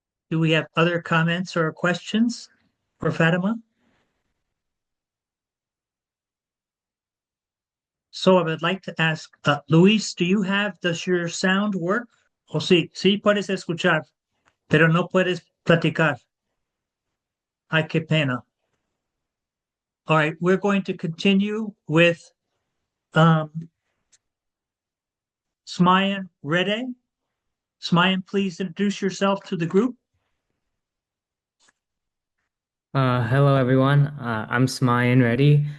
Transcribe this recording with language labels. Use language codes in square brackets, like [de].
[en] Do we have other comments or questions for Fatima? So I would like to ask, Luis, does your sound work? [es] O sí, sí puedes escuchar, pero no puedes platicar. Ay, qué pena. [en] All right, we're going to continue with Smayan Rede. Smayan, please introduce yourself to the group. Hello everyone. I'm Smayan Reddy.